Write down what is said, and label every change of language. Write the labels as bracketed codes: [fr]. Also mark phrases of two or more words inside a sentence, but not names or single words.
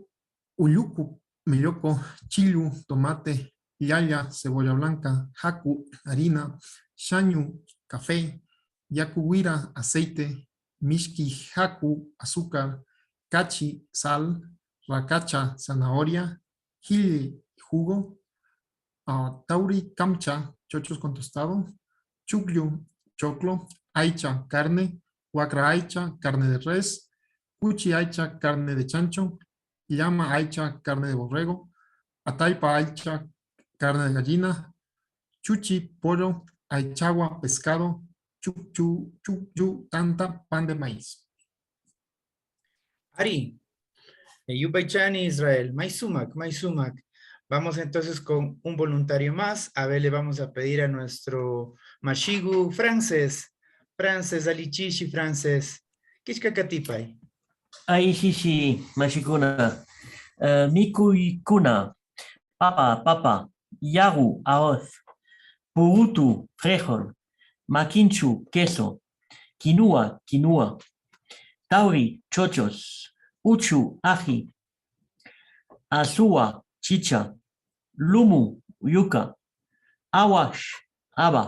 [qu] uyucu, melloco, chilu, tomate, yaya, [es] cebolla blanca, [qu] jacu, harina, shañu, café, yacuhuira, aceite, mishki, jacu, azúcar, cachi, sal, racacha, zanahoria, jili, jugo, tauri, camcha, [es] chochos con tostado, [qu] chucllu, choclo, aicha, carne, huacra aicha, [es] carne de res, [qu] cuchi aicha, [es] carne de chancho, [qu] llama aicha, [es] carne de borrego, [qu] ataipa aicha, [es] carne de gallina, chuchi, pollo, aichagua, pescado, chuchu, tanta, pan de maíz. [qu] Ari, Yupaychani Israel, Maisumak. [es] Vamos entonces con un voluntario más. A ver, le vamos a pedir a nuestro Mashigu Frances, Alichishi Frances. [qu] Kishka Katipay. [es] Ay, sí, [qu] mashikuna. Mikui papa, yagu, arroz, purutu, frijol, maquinchu, queso, quinoa, tauri, chochos, uchu, ají, azúa, chicha, lumu, yuca, awash, haba,